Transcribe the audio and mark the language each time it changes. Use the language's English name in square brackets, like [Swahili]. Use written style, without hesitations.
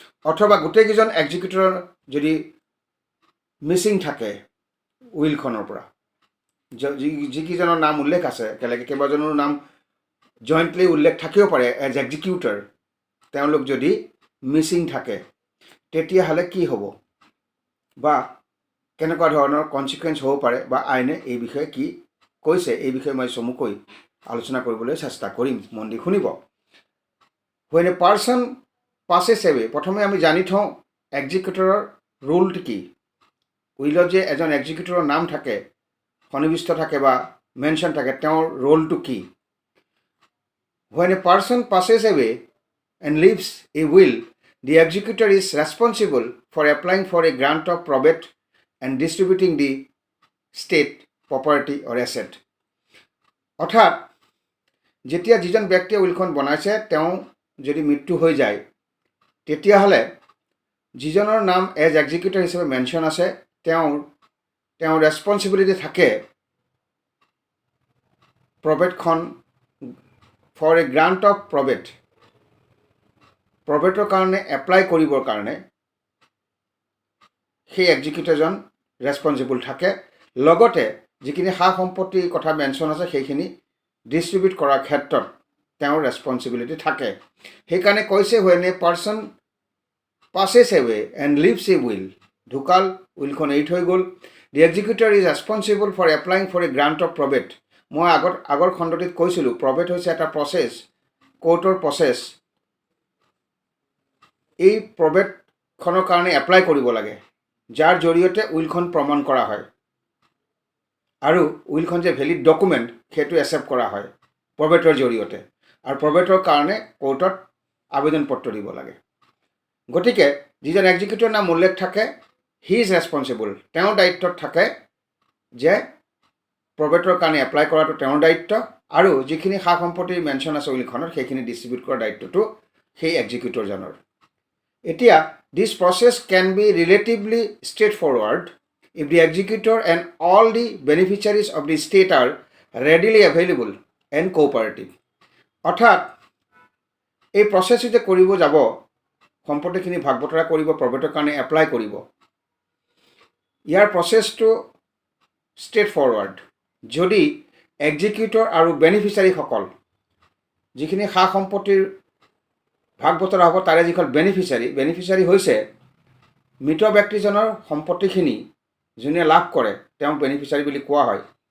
[Assamese] অথবা গোটেইকেইজন এক্সিকিউটৰ যদি মিচিং থাকে উইলখনৰ পৰা, যিকেইজনৰ নাম উল্লেখ আছে, একেলগে কেইবাজনৰ নাম জইণ্টলি উল্লেখ থাকিব পাৰে এজ এক্সিকিউটৰ, তেওঁলোক যদি মিচিং থাকে তেতিয়াহ'লে কি হ'ব বা কেনেকুৱা ধৰণৰ কনচিকুৱেঞ্চ হ'ব পাৰে বা আইনে এই বিষয়ে কি কৈছে, এই বিষয়ে মই চমুকৈ আলোচনা কৰিবলৈ চেষ্টা কৰিম। মন দি শুনিব। [English] When a person passes away, [Assamese] প্ৰথমে আমি জানি থওঁ এক্সিকিউটৰৰ ৰোলটো কি। উইলত যে এজন এক্সিকিউটৰৰ নাম থাকে, সন্নিৱিষ্ট থাকে বা মেনশ্যন থাকে, তেওঁৰ ৰোলটো কি? [English] When a person passes away and leaves a will, the executor is responsible for applying for a grant of probate and distributing the state property or asset. [Assamese] অৰ্থাৎ যেতিয়া যিজন ব্যক্তিয়ে উইলখন বনাইছে তেওঁ যদি মৃত্যু হৈ যায় তেতিয়াহ'লে যিজনৰ নাম এজ এক্সিকিউটৰ হিচাপে মেনশ্যন আছে তেওঁৰ ৰেছপঞ্চিবিলিটি থাকে প্ৰবেটখন [English] for a grant of প্ৰবেটৰ [Assamese] কাৰণে এপ্লাই কৰিবৰ কাৰণে সেই এক্সিকিউটৰজন ৰেছপঞ্চিবল থাকে। লগতে যিখিনি সা সম্পত্তিৰ কথা মেনশ্যন আছে সেইখিনি ডিষ্ট্ৰিবিউট কৰাৰ ক্ষেত্ৰত তেওঁৰ ৰেছপঞ্চিবিলিটি থাকে। [English] সেইকাৰণে কৈছে when a person passes away and leaves a will, [Assamese] ঢুকাল, উইলখন এৰি থৈ গ'ল, [English] the executor is responsible for applying for a grant of probate. [Assamese] মই আগৰ খণ্ডটিত কৈছিলোঁ probate হৈছে এটা প্ৰচেছ, কোৰ্টৰ প্ৰচেছ। এই প্ৰবেটখনৰ কাৰণে এপ্লাই কৰিব লাগে, যাৰ জৰিয়তে উইলখন প্ৰমাণ কৰা হয় আৰু উইলখন যে ভেলিড ডকুমেণ্ট সেইটো একচেপ্ট কৰা হয় প্ৰবেটৰ জৰিয়তে। আৰু প্ৰবেটৰ কাৰণে কোৰ্টত আবেদন পত্ৰ দিব লাগে। গতিকে যিজন এক্সিকিউটৰৰ নাম উল্লেখ থাকে, [English] he is responsible, [Assamese] তেওঁৰ দায়িত্বত থাকে যে প্ৰবেটৰ কাৰণে এপ্লাই কৰাটো তেওঁৰ দায়িত্ব আৰু যিখিনি সা সম্পত্তিৰ মেনশ্যন আছে উইলখনত সেইখিনি ডিষ্ট্ৰিবিউট কৰাৰ দায়িত্বটো সেই এক্সিকিউটৰজনৰ। এতিয়া [English] This process can be relatively straightforward if the executor and all the beneficiaries of the state are readily available and cooperative. [Assamese] অৰ্থাৎ এই প্ৰচেছটো যে কৰিব যাব, সম্পত্তিখিনি ভাগ বতৰা কৰিব, প্ৰবেটৰ কাৰণে এপ্লাই কৰিব, ইয়াৰ প্ৰচেছটো ষ্ট্ৰেইট ফৰৱাৰ্ড যদি এক্সিকিউটৰ আৰু বেনিফিচিয়াৰীসকল, যিখিনি সা সম্পত্তিৰ ভাগ বতৰা হ'ব তাৰে যিখন বেনিফিচিয়াৰী হৈছে মৃত ব্যক্তিজনৰ সম্পত্তিখিনি যোনে লাভ কৰে তেওঁক বেনিফিচিয়াৰী বুলি কোৱা হয়।